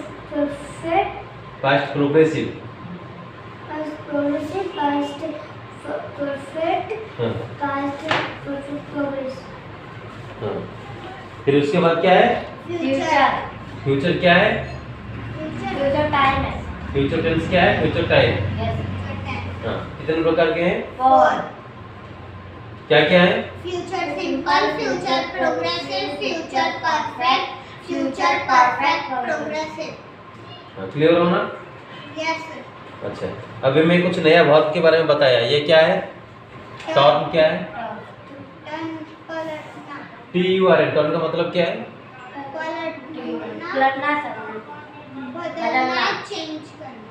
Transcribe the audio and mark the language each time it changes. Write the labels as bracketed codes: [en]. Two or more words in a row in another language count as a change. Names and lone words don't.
[en] perfect, past progressive. past progressive, past perfect, [hi] हाँ [en] past perfect progress. [hi] हाँ। फिर उसके बाद क्या है? फ्यूचर फ्यूचर क्या है? [en] future time है। future tense [hi] क्या है? [en] future time. यस। [hi] हाँ कितने प्रकार के हैं? 4 क्या क्या है? [en] Future simple, future progressive, future perfect, future perfect progressive. [hi] हाँ, क्लियर हो ना? [en] Yes sir. [hi] अच्छा अभी मैं कुछ नया वर्ब के बारे में बताया। ये क्या है? टर्न क्या है? Turn पलटना, TURN। टर्न का मतलब क्या है? पलटना, पलटना सर। बदलना, change करना.